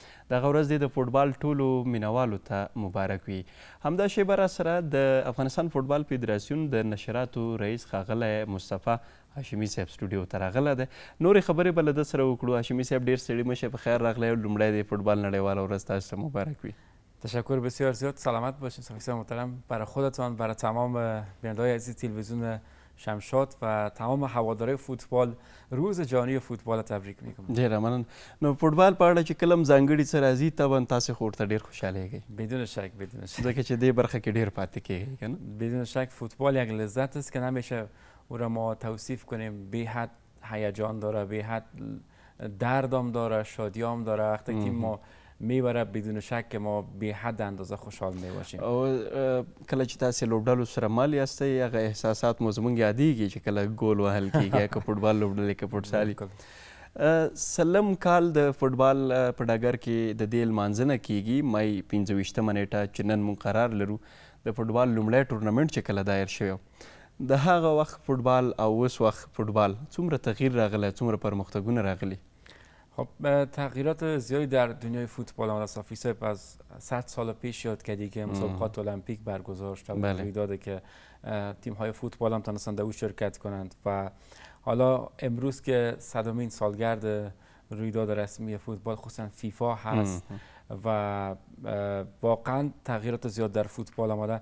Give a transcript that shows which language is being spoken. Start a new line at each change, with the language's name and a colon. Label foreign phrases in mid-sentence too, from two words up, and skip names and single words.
Pashto: دغه ورځ دې د فوټبال ټولو مینوالو ته مبارک وي. همدا شیبه را سره د افغانستان فوټبال فدراسیون د نشراتو رئیس ښاغلی مصطفی هاشمي صاحب سټوډیو ته راغلی دی. نورې خبرې به له ده سره وکړو. هاشمي صاحب ډېر ستړي مشه په خیر راغلی. لومړی د فوتبال نړیواله ورځ تاسو ته مبارک وي.
Persian: تشکر بسیار زیاد. سلامت باشین صحافی محترم. برای خودتان، برای تمام بیننده‌های عزیز تلویزیون شمشاد و تمام هوادارهای فوتبال روز جهانی فوتبال تبریک میگم.
Pashto: ډیره مننه. نو فوتبال په اړه چې کلم ځانګړي څه راځي طبعا تاسو خو ورته ډیر خوشحالیږئ.
Persian: بدون شک بدون شک.
Pashto: ځکه چې دې برخه کې ډیر پاتې کیږي کنه.
Persian: بدون شک فوتبال یک لذت است که نمیشه او را ما توصیف کنیم. بی حد هیجان داره، بی حد دردم داره، شادیام داره. وقتی تیم ما میبره بدون شک که ما بی حد اندازه خوشحال میباشیم.
Pashto: او کله چې تاسو لوبډلو سره مال یاستئ هغه احساسات مو زموږ یادېږي چې کله ګول وهل کیږي که فوټبال لوبډلې که فوټسالي. سلم کال د فوټبال په ډګر کې د دې لمانځنه کیږي مای 25مه نیټه چې نن موږ قرار لرو د فوټبال لومړی ټورنمنټ چې کله دایر شوی د هغه وخت فوټبال او اوس وخت فوټبال څومره تغییر راغلی، څومره پرمختګونه راغلي؟
Persian: خب تغییرات زیادی در دنیای فوتبال آمده. صافی صاحب از 100 سال پیش یاد کردی که مسابقات المپیک برگزار شد و روی داده که تیم های فوتبال هم تونستن در او شرکت کنند و حالا امروز که 100مین سالگرد رویداد رسمی فوتبال خصوصا فیفا هست و واقعا تغییرات زیاد در فوتبال آمده.